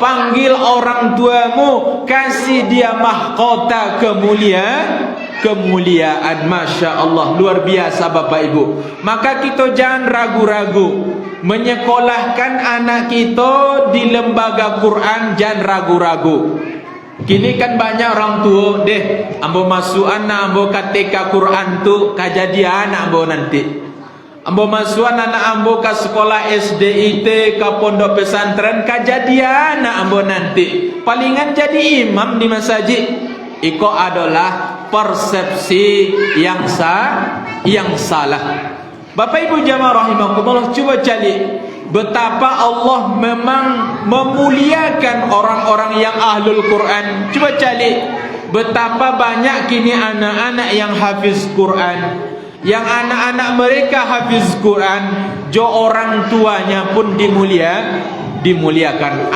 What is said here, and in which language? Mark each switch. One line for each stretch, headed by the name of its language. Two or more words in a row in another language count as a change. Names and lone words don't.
Indonesian: Panggil orang tuamu, kasih dia mahkota kemuliaan. Masya Allah, luar biasa Bapak Ibu. Maka kita jangan ragu-ragu menyekolahkan anak kita di lembaga Quran, jangan ragu-ragu.
Minangkabau: Kini kan banyak orang tua ambo masuk anak ambo ketika Quran tu kejadian anak ambo nanti, ambo masuk anak ambo ke sekolah SDIT, ke pondok pesantren, kejadian anak ambo nanti palingan jadi imam di masjid.
Indonesian: iko adalah persepsi yang salah. Bapak Ibu jamaah rahimakumullah, coba cari betapa Allah memang memuliakan orang-orang yang ahlul Quran. Coba cari betapa banyak kini anak-anak yang hafiz Quran, yang anak-anak mereka hafiz Quran, jo orang tuanya pun dimuliakan.